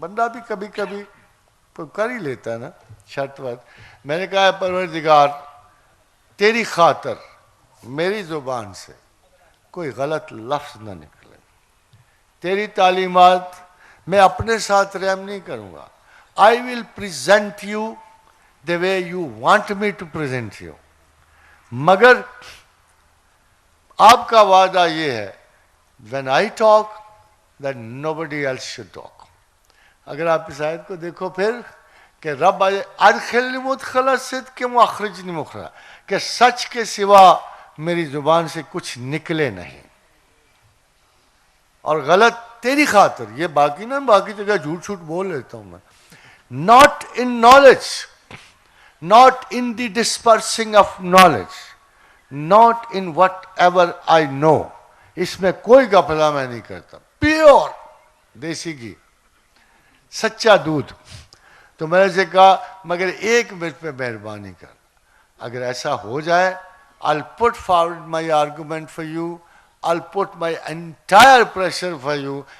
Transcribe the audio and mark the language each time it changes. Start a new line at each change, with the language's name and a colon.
Urdu: بندہ بھی کبھی کبھی تو کر ہی لیتا ہے نا شرط وقت. میں نے کہا پروردگار تیری خاطر میری زبان سے کوئی غلط لفظ نہ نکلے, تیری تعلیمات میں اپنے ساتھ رحم نہیں کروں گا.
English: I will present you the way you want me to present you.
Urdu: مگر آپ کا وعدہ یہ ہے
English: when I talk then nobody else should talk.
Urdu: اگر آپ اس آیت کو دیکھو پھر کہ
Arabic: رب ادخلنی مدخل صدق واخرجنی مخرجا,
Urdu: کہ سچ کے سوا میری زبان سے کچھ نکلے نہیں, اور غلط تیری خاطر. یہ باقی نا باقی جگہ جھوٹ چھوٹ بول لیتا ہوں میں.
English: Not in knowledge, not in the dispersing of knowledge, not in whatever I know.
Urdu: اس میں کوئی غفلہ میں نہیں کرتا. پیور دیسی گھی, سچا دودھ. تو میں نے سے کہا مگر ایک منٹ پہ مہربانی کر, اگر ایسا ہو جائے
English: I'll put forward my argument for you, I'll put my entire pressure for you.